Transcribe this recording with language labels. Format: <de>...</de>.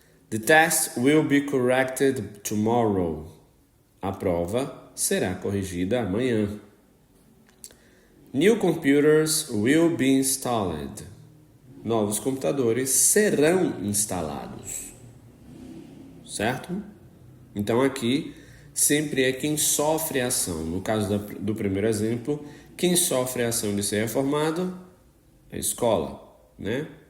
<en>The test will be corrected tomorrow.</en> <pt>A prova será corrigida amanhã.</pt> <en>New computers will be installed.</en> <pt>Novos computadores serão instalados. Certo? Então aqui sempre é quem sofre a ação. No caso do primeiro exemplo, quem sofre a ação de ser reformado é a escola, né?</pt>